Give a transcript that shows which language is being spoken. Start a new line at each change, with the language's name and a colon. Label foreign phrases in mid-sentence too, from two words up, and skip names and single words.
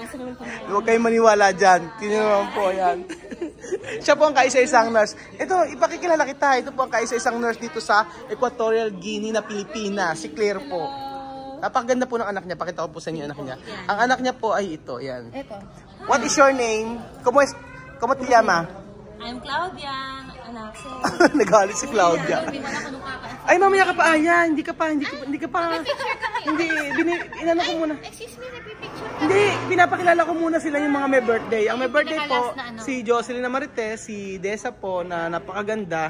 Filipino: Huwag kayong maniwala dyan. Tingnan naman po yan. Siya po ang kaisa-isang nurse. Ito, ipakikilala kita. Ito po ang kaisa-isang nurse dito sa Equatorial Guinea na Pilipinas. Si Claire po. Napakaganda po ng anak niya. Pakita ko po sa inyo anak niya. Ang anak niya po ay ito. Yan.
English: What is your name?
Spanish: ¿Cómo te llama?
English: I'm Claudia.
Filipino: Anak ko. Nagalit si Claudia. Ay, mamaya ka pa, Aya. Hindi ka pa. Inano ko muna.
English: Excuse me,
Filipino: nagpipicture ka. Hindi, pinapakilala ko muna sila yung mga may birthday. Ang may birthday po, si Jocelyn na Marites, si Desa po, na napakaganda.